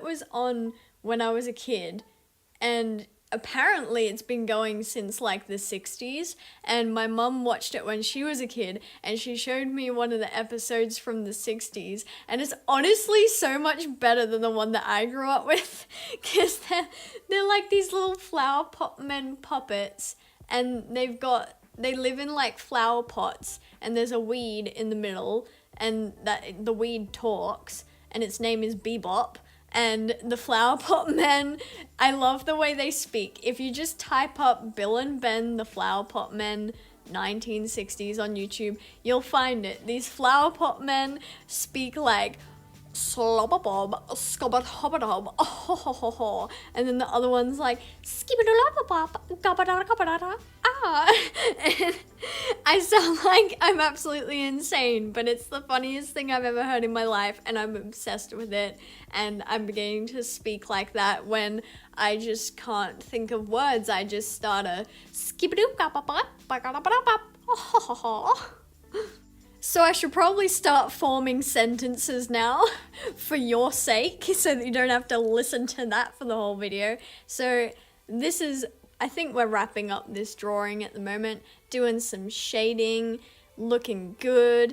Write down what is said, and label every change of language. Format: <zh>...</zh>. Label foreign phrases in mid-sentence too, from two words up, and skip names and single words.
<en>was on when I was a kid, and apparently it's been going since like the 60s, and my mum watched it when she was a kid, and she showed me one of the episodes from the 60s, and it's honestly so much better than the one that I grew up with, because they're like these little flower pot men puppets, and they live in like flower pots, and there's a weed in the middle, and that the weed talks, and its name is Bebop. And the Flower Pot Men, I love the way they speak. If you just type up Bill and Ben the Flower Pot Men 1960s on YouTube, you'll find it. These Flower Pot Men speak like slobberbob, scobberhobberdob, oh ho ho ho ho, and then the other one's like skibbidolobberbob, gobberdada, ah. And I sound like I'm absolutely insane, but it's the funniest thing I've ever heard in my life, and I'm obsessed with it, and I'm beginning to speak like that when I just can't think of words. I just start a skibbidoo, oh ho ho ho. So I should probably start forming sentences now for your sake, so that you don't have to listen to that for the whole video. So this is, I think we're wrapping up this drawing at the moment, doing some shading, looking good.</en>